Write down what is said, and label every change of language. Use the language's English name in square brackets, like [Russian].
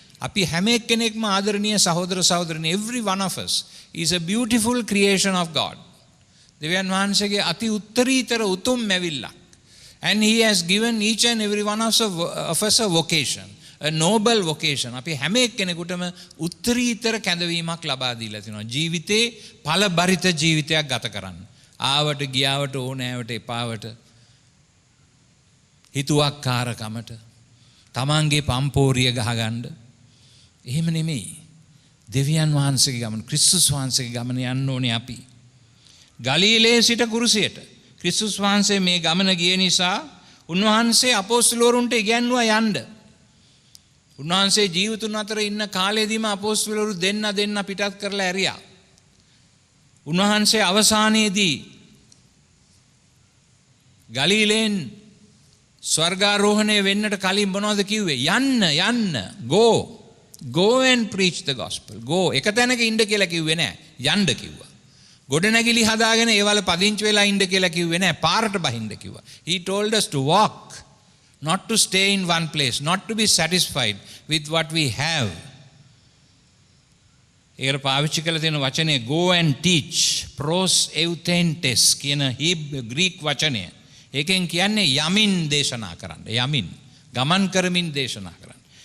[Sinhala] අපි හැම එක්කෙනෙක්ම ආදරණීය සහෝදර සහෝදරනි, [English] every one of us is a beautiful creation of God. [Sinhala] දෙවියන් වහන්සේගේ අති උත්තරීතර උතුම් මැවිල්ලක්. [English] And he has given each and every one of us a vocation, a noble vocation. [Sinhala] අපි හැම එක්කෙනෙකුටම උත්තරීතර කැඳවීමක් ලබා දීලා තිනවා. ජීවිතේ ඵලබරිත ජීවිතයක් ගත කරන්න. ආවට ගියාවට ඕනෑවට එපාවට හිතුවක්කාරකමට තමන්ගේ පම්පෝරිය ගහගන්න එහෙම නෙමෙයි. දෙවියන් වහන්සේගේ ගමන, ක්‍රිස්තුස් වහන්සේගේ ගමන යන්න ඕනේ අපි. ගලීලයේ සිට කුරුසියට ක්‍රිස්තුස් වහන්සේ මේ ගමන ගිය නිසා උන්වහන්සේ අපොස්තුලවරුන්ට ඉගැන්වුවා යන්න. උන්වහන්සේ ජීවිතුන් අතර ඉන්න කාලෙදීම අපොස්තුලවරු දෙන්න පිටත් කරලා ඇරියා. උන්වහන්සේ අවසානයේදී ගලීලයෙන් ස්වර්ගාරෝහණය වෙන්නට කලින් මොනවද කිව්වේ? යන්න [English] go and preach the gospel. [Sinhala] go එක තැනක ඉන්න කියලා කිව්වේ නෑ, යන්න කිව්වා. ගොඩනැගිලි හදාගෙන ඒවල පදිංචි වෙලා ඉන්න කියලා කිව්වේ නෑ, පාරට බහින්න කිව්වා. [English] He told us to walk, not to stay in one place, not to be satisfied with what we have. [Sinhala] ඒකට පාවිච්චි කරලා තියෙන වචනේ [English] go and teach, [Sinhala] pros eutentes කියන ග්‍රීක වචනය. ඒකෙන් කියන්නේ යමින් දේශනා කරන්න. යමින් ගමන් කරමින් දේශනා කරන්න.